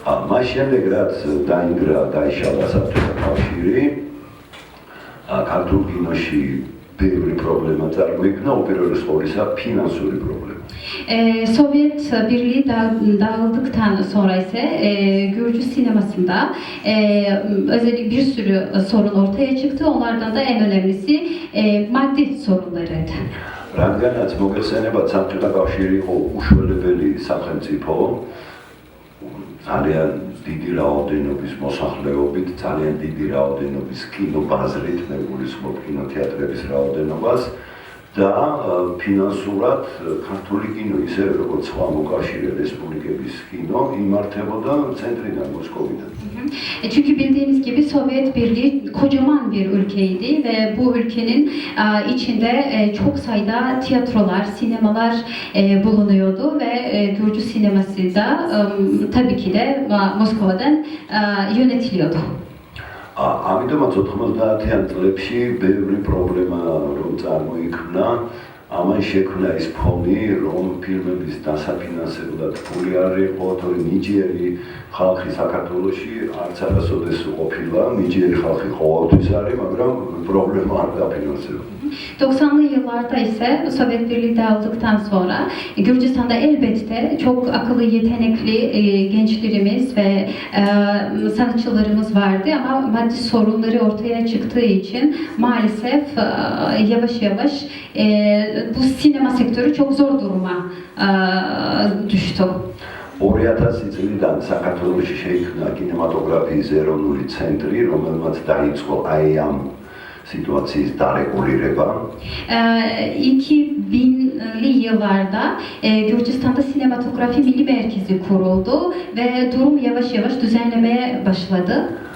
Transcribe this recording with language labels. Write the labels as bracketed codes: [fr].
[ka] მას შემდეგ რაც დაიშალა საბჭოთა კავშირი, ქართულ კინოში ბევრი პრობლემა წარმოიქმნა, უპირველეს ყოვლისა ფინანსური პრობლემა. [tr] Sovyet Birliği dağıldıktan sonra ise Gürcü sinemasında özellikle bir sürü sorun ortaya çıktı. Onlardan da en önemlisi maddi sorunlarıydı. [ka] რადგანაც მოგეხსენებათ საბჭოთა კავშირი იყო უშველებელი სახელმწიფო, ძალიან დიდი რაოდენობის მოსახლეობით, ძალიან დიდი რაოდენობის კინობაზრით, მე გულისხმობ კინოთეატრების რაოდენობას და ფინანსურად ქართული კინო ისე როგორც სხვა მოკავშირე რესპუბლიკების კინო იმართებოდა ცენტრიდან, მოსკოვიდან. [tr] Çünkü bildiğiniz gibi Sovyet Birliği kocaman bir ülkeydi ve bu ülkenin içinde çok sayıda tiyatrolar, sinemalar bulunuyordu ve Gürcü sineması da tabii ki de Moskova'dan yönetiliyordu. [ka] ამიტომაც 90-იან წლებში ბევრი პრობლემა რომ წარმოიქმნა ამან შექმნა ის ფონი, რომ ფილმების დასაფინანსებლად ფული არ იყო, თორე ნიჭიერი ხალხი საქართველოში არც არასოდეს ყოფილა, niciğeri xalqı qoğaltız arı, მაგრამ problema არ დაფინანსება. [tr] 90'lı yıllarda ise Sovyet Birliği dağıldıktan sonra Gürcistan'da elbette çok akıllı, yetenekli gençlerimiz ve sanatçılarımız vardı ama maddi sorunları ortaya çıktığı için maalesef yavaş yavaş bu sinema sektörü çok zor duruma düştü. [ka] 2000 წლიდან საქართველოში შეიქმნა კინემატოგრაფიის ეროვნული ცენტრი, რომელმაც დაიწყო აი ამ სიტუაციის დარეგულირება. [tr] 2000'li yıllarda Gürcistan'da sinematografi milli merkezi kuruldu ve durum yavaş yavaş düzenlemeye başladı.